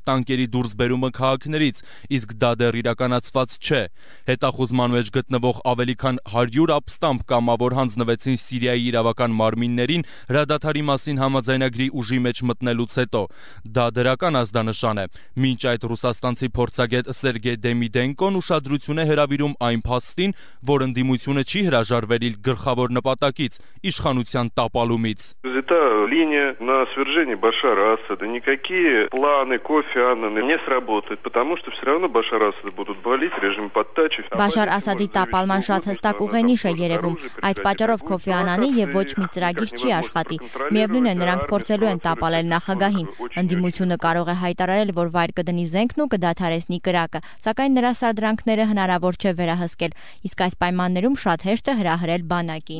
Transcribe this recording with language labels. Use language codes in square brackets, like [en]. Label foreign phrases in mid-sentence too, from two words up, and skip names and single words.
[hy] տանկերի դուրսբերումը քաղաքներից, իսկ դա դեռ իրականացված չէ։ Հետախուզման մեջ գտնվող ավելի քան 100 ապստամբ կամավոր հանձնվեցին Սիրիայի իրավական մարմիններին հրադադարի մասին համաձայնագրի ուժի մեջ մտնելուց հետո։ Դա դրական ազդանշան է։ Մինչ այդ ռուսաստանցի փորձագետ Սերգեյ Դեմիդենկոն ուշադրություն է հրավիրում այն փաստին, որ ընդդիմությունը չի հրաժարվել իր գլխավոր նպատակից՝ իշխանության տապալումից։ [ru] Никакие планы Кофи Аннана не сработают, потому что все равно Башар Асада будут валить, режим подтачивать. [hy] Բաշար Ասադի տապալման շատ հստակ ուղենիշ է երևում։ Այդ պատճառով Քոֆի Անանի եւ ոչ մի ծրագիր չի աշխատի։ Միևնույն է, նրանք փորձելու են տապալել նախագահին։ Ընդդիմությունը կարող է հայտարարել, որ վայր կդնի զենքն ու կդադարեցնի կրակը, սակայն նրա սադրանքները հնարավոր չէ վերահսկել, իսկ այս պայմաններում շատ հեշտ է հրահրել բանակին։